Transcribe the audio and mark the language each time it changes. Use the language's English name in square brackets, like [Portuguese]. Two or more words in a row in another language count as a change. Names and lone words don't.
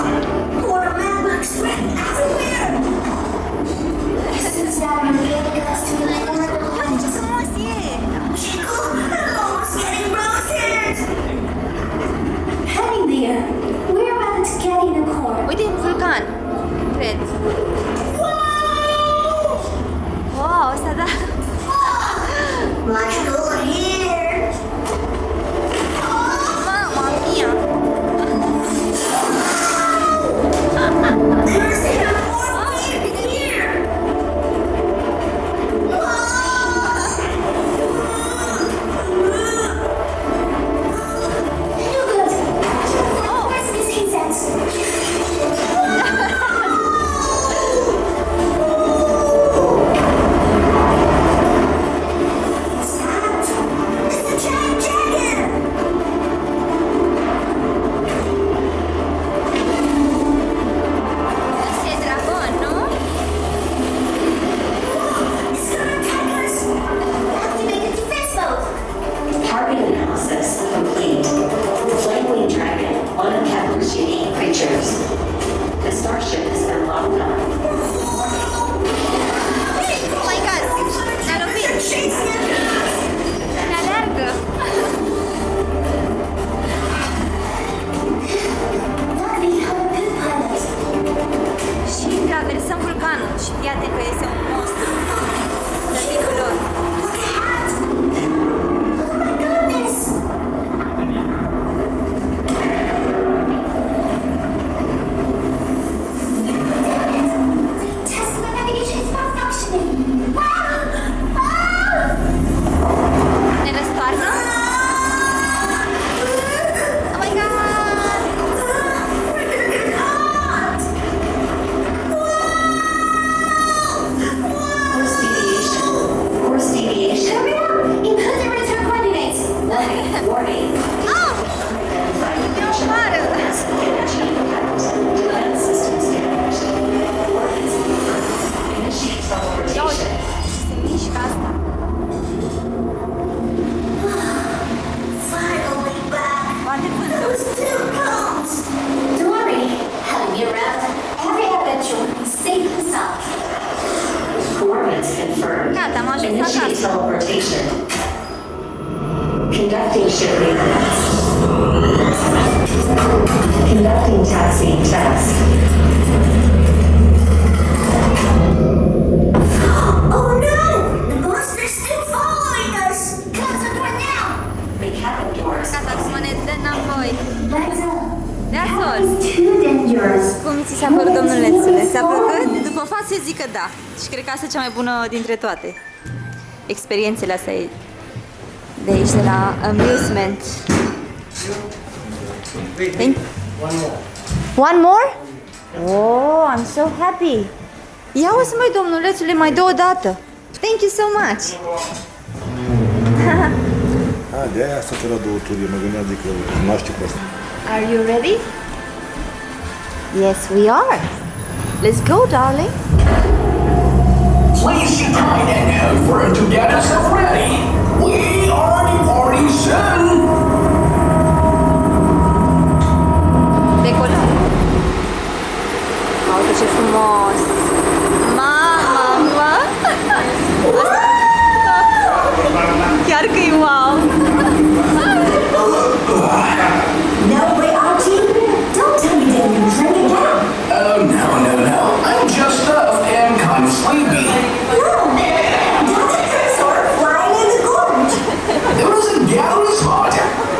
[English] Water magma spreading everywhere! It seems that we're getting us to the core of the planet. Chico, I'm almost getting roasted! Heading there. We're about to get in the core. [Romanian] Uite, un vulcan, cred. Wow, ăsta da. [English] Let's go here! [Italian] Mamma mia. [English] There's even more weird here! Look, where's this incense? It's a giant dragon! [Romanian] Ăsta e dragon, nu? [English] It's gonna attack us! Activate the defense mode! Target analysis complete. Flamewing Dragon, one of Kepler's unique creatures. The starship has been locked on. Oh my god, [Romanian] ne-a lovit. Ne aleargă. [English] Luckily, I'm a good pilot. [Romanian] Și traversăm vulcanul și fii atent că este un monstru. Tăticul lor. [English] Look at! Oh my goodness! Test my navigation is malfunctioning. [Romanian] Ne răstoarnă? [English] Oh my god! Course deviation. Hurry up! Input the return coordinates. Warning. [Romanian] Oh! E o bară! [English] Energy impact. Defense systems damaged. Coordinates confirmed. Initiate [Romanian] Ia uite, [English] teleportation. [Romanian] se mișcă asta. [English] Finally back. [Romanian] Bate vântul. [English] Those two bones. Don't worry. Having me around, every adventure will be safe and sound. Coordinates confirmed. [Romanian] Gata, am ajuns [English] Initiate [Romanian] acasă. [English] teleportation. Conducting ship maintenance. Conducting taxiing test. Oh no! The monster's still following us! Close the door now! The cabin doors. [Romanian] Gata, acum ne dă înapoi. [English] That's all. That's all. Too dangerous. [Romanian] Cum ți s-a părut, domnulețule? S-a plăcut? După față zic că da. Și cred că asta e cea mai bună dintre toate. Experiențele astea de aici, de la Amusement. [English] Thank One more? Oh, I'm so happy. [Romanian] Ia o să mai, domnulețule, mai dă o dată. [English] Thank you so much. [Romanian] De aia asta la două turi, mă gândeam de că cunoaște pe asta. [English] Are you ready? Yes, we are. Let's go, darling. Please sit tight and head for it to get yourself ready. We are departing soon. [Romanian] Decolăm. Uite ce frumos. Mama. Chiar că e wow. [English] No way, Archie! Don't tell me that you're drinking again! Oh, no. I'm just stuffed and kind of sleepy. No! That's a dinosaur flying in the gorge! There is a gathering spot